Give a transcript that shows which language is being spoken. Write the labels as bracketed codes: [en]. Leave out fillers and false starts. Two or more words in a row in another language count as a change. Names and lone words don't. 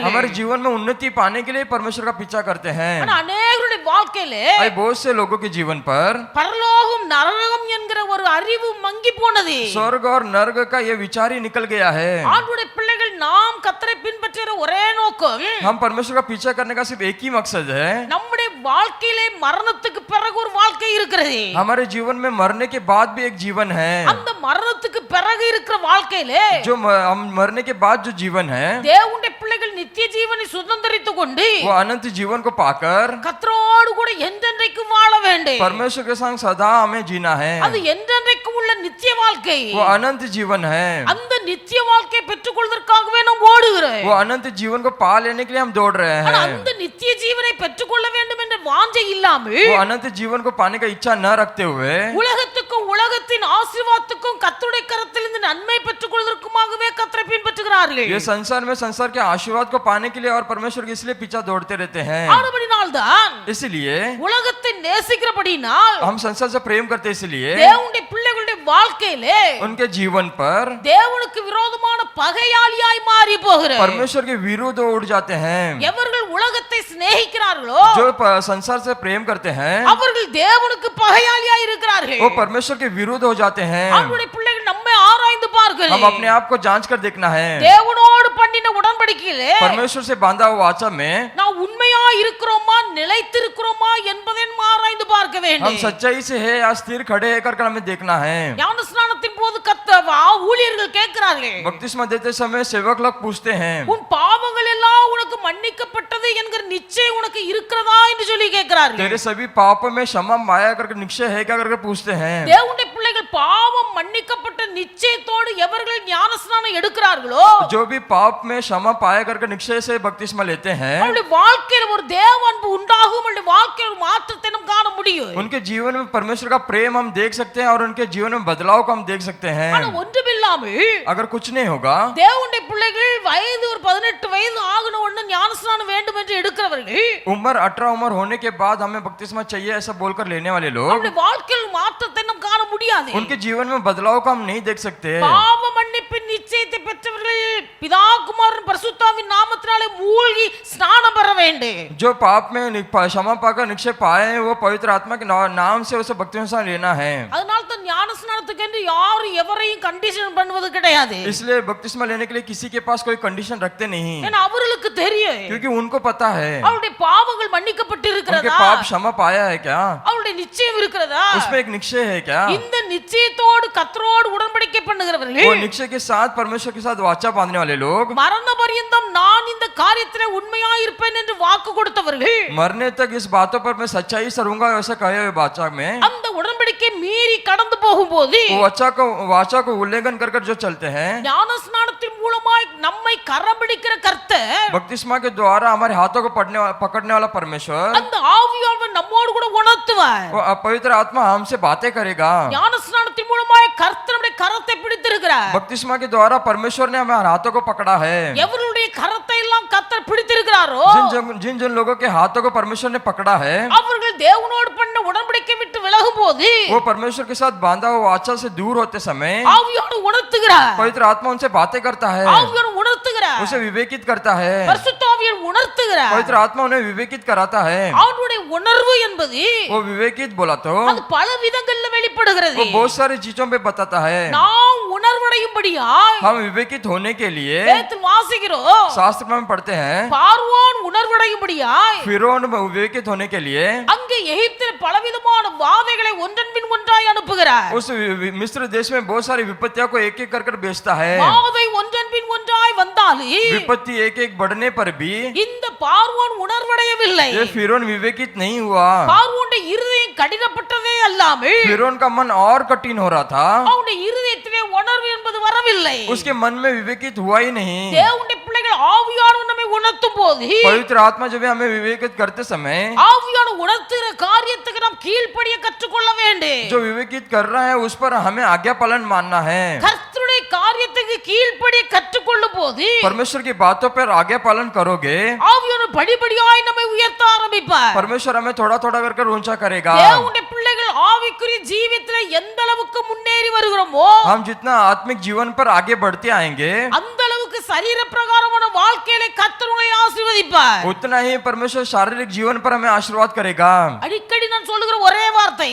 [hi] हमारे जीवन में उन्नति पाने के लिए परमेश्वर का पीछा करते हैं। [ta] ஆனா அநேகருடைய வாழ்க்கையிலே [hi] भाई बहुत से लोगों के जीवन पर [ta] பரலோகம் நரகம் என்கிற ஒரு அறிவு மங்கி போனது. [hi] स्वर्ग और नर्क का ये विचार ही निकल गया है। [ta] ஆண்டவருடைய பிள்ளைகள் நாம் கர்த்தரை பின்பற்றுகிற ஒரே நோக்கம், [hi] हम परमेश्वर का पीछा करने का सिर्फ एक ही मकसद है, [ta] நம்முடைய வாழ்க்கையிலே மரணத்துக்கு பிறகு ஒரு வாழ்க்கை இருக்கிறது. [hi] हमारे जीवन में मरने के बाद भी एक जीवन है। [ta] அந்த மரணத்துக்கு பிறகு இருக்கிற வாழ்க்கையிலே [hi] जो हम मरने के बाद जो जीवन है [ta] தேவனுடைய பிள்ளைகள் நித்திய ஜீவனை சுதந்தரித்துக் கொண்டு [hi] वो अनंत जीवन को पाकर [ta] கர்த்தரோடு கூட என்றென்றைக்கு வாழ வேண்டும். [hi] परमेश्वर के संग सदा हमें जीना है। [ta] அது என்றென்றைக்கும் உள்ள நித்திய வாழ்க்கை. [hi] वो अनंत जीवन है। [ta] அந்த நித்திய வாழ்க்கையை பெற்றுக்கொள்வதற்காகவே நாம் ஓடுகிறோம். [hi] वो अनंत जीवन को पा लेने के लिए हम दौड़ रहे [ta] ஆனா [hi] हैं। [ta] அந்த நித்திய ஜீவனை பெற்றுக்கொள்ள வேண்டும் என்ற வாஞ்சை இல்லாமல் [hi] वो अनंत जीवन को पाने का इच्छा न रखते हुए [ta] உலகத்துக்கும் உலகத்தின் ஆசீர்வாதத்துக்கும் கர்த்தருடைய கரத்திலிருந்து நன்மை பெற்றுக்கொள்வதற்குமாகவே கர்த்தரை பின்பற்றுகிறார்கள். [hi] ये संसार में संसार के आशीर्वाद को पाने के लिए और परमेश्वर के इसलिए पीछा दौड़ते रहते हैं। [ta] ஆனபடினால்தான் [hi] इसलिए [ta] உலகத்தை நேசிக்கிறபடினால் [hi] हम संसार से प्रेम करते हैं, इसलिए [ta] தேவனுடைய பிள்ளைகளுடைய வாழ்க்கையிலே [hi] उनके जीवन पर [ta] தேவனுக்கு விரோதமான பகையாளியாய் மாறி போகிறார். [hi] परमेश्वर के विरुद्ध उड़ जाते हैं। [ta] எவர்கள் உலகத்தை சிநேகிக்கிறார்களோ [hi] जो संसार से प्रेम करते हैं [ta] அவர்கள் தேவனுக்கு பகையாளியாய் இருக்கிறார்கள். [hi] वो परमेश्वर के विरुद्ध हो जाते हैं। [ta] ஆண்டவருடைய பிள்ளைகள் நம்மை ஆராய்ந்து பார்க்கல. [hi] हम अपने आप को जांच कर देखना है। [ta] தேவனோடு பண்ணின உடன்படிக்கையிலே [hi] परमेश्वर से बांधा हुआ वाचा में [ta] நாம் உண்மையா இருக்கிறோமா நிலைத்திருக்கிறோமா என்பதை நாம் ஆராய்ந்து பார்க்க [hi] हम [ta] வேண்டும். [hi] सच्चाई से है या स्थिर खड़े है कर हमें देखना है। [ta] ஞானஸ்நானத்தின் போது ஊழியர்கள் கேட்கிறார்கள், [hi] बपतिस्मा देते समय सेवक लोग पूछते हैं [ta] உன் பாவங்கள் எல்லாம் உனக்கு மன்னிக்கப்பட்டது என்கிற நிச்சயம் உனக்கு இருக்கிறதா என்று சொல்லி கேட்கிறார்கள். [hi] तेरे सभी पापों में क्षमा माया करके निश्चय है क्या करके पूछते हैं। [ta] தேவனுடைய பிள்ளைகள் பாவம் மன்னிக்கப்பட்ட நிச்சயத்தோடு எவர்கள் ஞானஸ்நானம் எடுக்கிறார்களோ [hi] जो भी पाप में क्षमा पाया करके निश्चय से बपतिस्मा लेते हैं [ta] அவருடைய வாழ்க்கையில் ஒரு தேவ அன்பு உண்டாகும். அவருடைய வாழ்க்கையில் ஒரு மாற்றத்தை நாம் காண முடியும். [hi] उनके जीवन में परमेश्वर का प्रेम हम देख सकते हैं और उनके जीवन में बदलाव को हम देख सकते हैं। [ta] ஆனா ஒன்றுமில்லாமல் [hi] अगर कुछ नहीं होगा [ta] தேவனுடைய பிள்ளைகள் வயது ஒரு 18 வயது ஆகின உடனே ஞானஸ்நானம் வேண்டும் என்று எடுக்கிறவர்கள் [hi] उम्र 18 उम्र होने के बाद हमें बपतिस्मा चाहिए ऐसा बोलकर लेने वाले लोग [ta] அவருடைய வாழ்க்கையில் மாற்றத்தை நாம் காண முடியாது. [hi] उनके जीवन में बदलाव को हम नहीं देख सकते. [ta] பாவ மன்னிப்பின் நிச்சயத்தை பெற்றவர்கள் பிதா குமாரன் பரிசுத்தாவின் நாமத்தினாலே மூழ்கி ஸ்நானம் பெற வேண்டும். [hi] जो पाप में क्षमा पाकर निक्षेप पाए हैं वो पवित्र आत्मा के नाम से उसे बपतिस्मा लेना है. [ta] அதனால தான் ஞான ஸ்நானத்துக்கு என்று யாரும் எவரையும் கண்டிஷன் பண்ணுவது கிடையாது. [hi] इसलिए बपतिस्मा लेने के लिए किसी के पास कोई कंडीशन रखते नहीं, [ta] ஏன்னா அவர்களுக்கு தெரியும், [hi] क्योंकि उनको पता है [ta] அவருடைய பாவங்கள் மன்னிக்கப்பட்டு [hi] उनके [ta] இருக்கிறதா, [hi] पाप क्षमा पाया है क्या, [ta] அவருடைய நிச்சயம் இருக்கிறதா. [hi] उसमें एक निश्चय है क्या. [ta] இந்த நிச்சயத்தோடு கர்த்தரோடு உடன்படிக்கை பண்ணுகிறவர்கள் [hi] वो निश्चय के साथ परमेश्वर के साथ वाचा बांधने वाले लोग, [ta] மரண பரியந்தம் நான் இந்த காரியத்திலே உண்மையாய் இருப்பேன் என்று வாக்கு கொடுத்தவர்கள், [hi] मरने तक इस बातों पर मैं सच्चाई से रहूंगा वैसा कहे हुए वाचा में [ta] அந்த உடன்படிக்கை மீறி கடந்து போகும்போது [hi] वो वाचा को उल्लंघन कर जो चलते हैं, [ta] ஞான ஸ்நானத்தின் மூலமாய் நம்மை கரம் பிடிக்கிற கர்த்தர், [hi] बपतिस्मा के द्वारा हमारे हाथों को पकड़ने वाला परमेश्वर, [ta] அந்த ஆவியானவர் நம்மோடு கூட உணர்த்துவார். [hi] वो पवित्र आत्मा हमसे बातें करेगा. [ta] ஞான ஸ்நானத்தின் மூலமாய் கர்த்தர் நம்முடைய கரத்தை பிடித்திருக்கிறார். [hi] बपतिस्मा के द्वारा परमेश्वर ने हमारे हाथों को पकड़ा है. [ta] எவருடைய கரத்தை எல்லாம் கர்த்தர் பிடித்திருக்கிறாரோ [hi] जिन लोगों के हाथों को परमेश्वर ने पकड़ा है, [ta] அவர்கள் தேவனோடு பண்ண உடன்படிக்கை விட்டு விலகும் போது [hi] वो परमेश्वर के साथ बांधा हुआ वाचा से दूर होते समय [ta] ஆவியானவர் உணர்த்துகிறார். [hi] पवित्र आत्मा उनसे बातें करता है, [ta] ஆவியானவர் உணர்த்துகிறார். [hi] उसे विवेकित करता है. [ta] பரிசுத்த ஆவியானவர் உணர்த்துகிறார். [hi] पवित्र आत्मा उन्हें विवेकित कराता है. [ta] அவருடைய உணர்வு என்பது [hi] वो विवेकित बोला तो [ta] அது பல விதங்கள்ல வெளிப்படுகிறது. [hi] वो बहुत सारी चीजों पे बताता है. [ta] நாம் உணர்வடையும்படியாய் [hi] हम विवेकित होने के लिए [ta] வேதத்தில் வாசிக்கிறோம். [hi] शास्त्र में हम पढ़ते हैं, [ta] பார்வோன் உணர்வடையும்படியாய் [hi] फिरौन विवेकित होने के लिए [ta] அங்கே எகிப்தில் பலவிதமான வாதைகளை ஒன்றன் பின் ஒன்றாய் அனுப்புகிறார். [hi] उस मिस्र देश में बहुत सारी विपत्तियों को एक एक कर बेचता है. [ta] வாதை ஒன்றன் பின் ஒன்றாய் வந்தாலும் [hi] विपत्ति एक एक बढ़ने पर भी [ta] இந்த பார்வோன் உணர்வடையவில்லை. [hi] ये फिरौन विवेकित नहीं हुआ. [ta] பார்வோனுடைய இருதயம் கடினப்பட்டதே அல்லாமல் [hi] फिरौन का मन और कठिन हो रहा था, [ta] அவனுடைய இருதயத்திலே உணர்வு என்பது வரவில்லை. [hi] उसके मन में विवेकित हुआ ही नहीं. [ta] தேவனுடைய பிள்ளைகள் ஆவியானவர் நம்மை உணர்த்தும் போது [hi] पवित्र आत्मा जब हमें विवेकित करते समय [ta] ஆவியானவர் உணர்த்துகிற காரியத்துக்கு நாம் கீழ்ப்படிய கற்றுக்கொள்ள வேண்டும். [hi] जो विवेकित कर रहा है उस पर हमें आज्ञा पालन मानना है. [ta] கர்த்தருடைய காரியத்துக்கு கீழ்ப்படிய கற்றுக்கொள்ளும் போது [hi] परमेश्वर की बातों पर आज्ञा पालन करोगे, [ta] ஆவியானவர் படிப்படியாய் நம்மை உயர்த்த ஆரம்பிப்பார். [hi] परमेश्वर हमें थोड़ा थोड़ा कर ऊंचा करेगा. [ta] தேவனுடைய பிள்ளைகள் ஆவிக்குரிய ஜீவியத்திலே எந்த அளவுக்கு முன்னேறி வருகிறோமோ [hi] हम जितना आत्मिक जीवन पर आगे बढ़ते आएंगे [ta] அந்த அளவுக்கு சரீர பிரகாரமான வாழ்க்கையில கர்த்தர் உங்களை ஆசீர்வதிப்பார். [hi] उतना ही परमेश्वर शारीरिक जीवन पर हमें आशीर्वाद करेगा. [ta] அடிக்கடி நான் சொல்லுகிற ஒரே வார்த்தை,